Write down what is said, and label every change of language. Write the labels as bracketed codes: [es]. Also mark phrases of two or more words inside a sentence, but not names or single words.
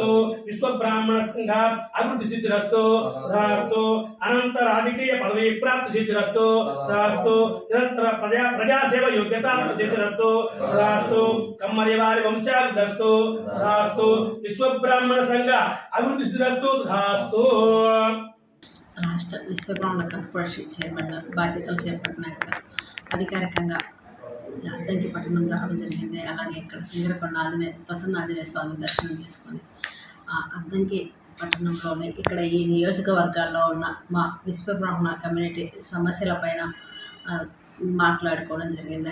[sa] विश्व ब्राह्मण संघ अभिवृद्धि सिद्धिरस्तु तथास्तु। अनंत राजकीय पदवी प्राप्ति सिद्धिरस्तु तथास्तु। निरंतर प्रजा सेवा योग्यता सिद्धिरस्तु तथास्तु। कम्मरिवारि वंशाभिवृद्धिरस्तु तथास्तु। विश्व ब्राह्मण संघ अभिवृद्धि सिद्धिरस्तु तथास्तु। [te] రాష్ట్ర విశ్వ బ్రాహ్మణ కార్పొరేషన్ చైర్మన్ బాధ్యతలు చేపట్టినాక అధికారికంగా అద్దంకి పట్టణం రావడం జరిగింది. అలాగే ఇక్కడ సింగరకొండ ప్రసన్న ఆంజనేయ స్వామి దర్శనం చేసుకొని అద్దంకి పట్టణంలోనే ఇక్కడ ఈ నియోజకవర్గాల్లో ఉన్న మా విశ్వ బ్రాహ్మణ కమ్యూనిటీ సమస్యలపైన మాట్లాడుకోవడం జరిగింది.